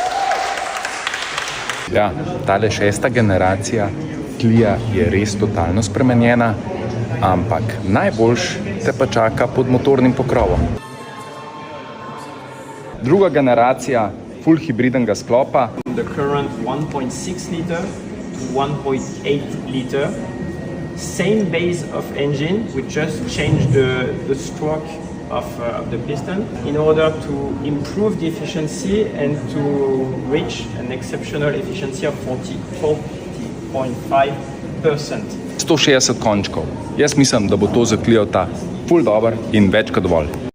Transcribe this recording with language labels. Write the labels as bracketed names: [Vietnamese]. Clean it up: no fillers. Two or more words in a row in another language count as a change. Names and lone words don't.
[Slovenian] Ja, tale 6. generacija Clia je res totalno spremenjena, ampak najboljš te pa čaka pod motornim pokrovom. Druga generacija full hibridnega sklopa. [English] The current 1.6 liter to 1.8 liter, same base of engine, we just changed the stroke of the piston in order to improve the efficiency and to reach an exceptional efficiency of 40.5%. [Slovenian] 160 končkov. Jaz mislim, da bo to za Cliota full dober in več kot dovolj.